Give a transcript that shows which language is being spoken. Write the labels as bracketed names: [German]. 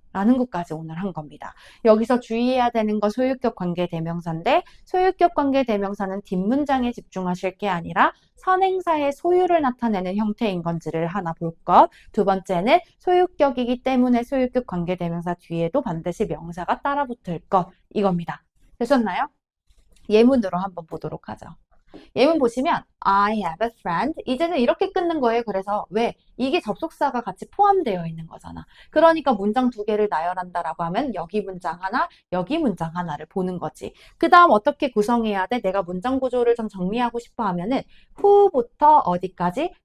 [Korean] 라는 것까지 오늘 한 겁니다. 여기서 주의해야 되는 건 소유격 관계대명사인데 소유격 관계대명사는 뒷문장에 집중하실 게 아니라 선행사의 소유를 나타내는 형태인 건지를 하나 볼 것. 두 번째는 소유격이기 때문에 소유격 관계대명사 뒤에도 반드시 명사가 따라 붙을 것. 이겁니다. 되셨나요? 예문으로 한번 보도록 하죠. 예문 보시면 [English] I have a friend. [Korean] 이제는 이렇게 끊는 거예요. 그래서 왜? 이게 접속사가 같이 포함되어 있는 거잖아. 그러니까 문장 두 개를 나열한다라고 하면 여기 문장 하나, 여기 문장 하나를 보는 거지. 그 다음 어떻게 구성해야 돼? 내가 문장 구조를 좀 정리하고 싶어 하면은 who부터 어디까지?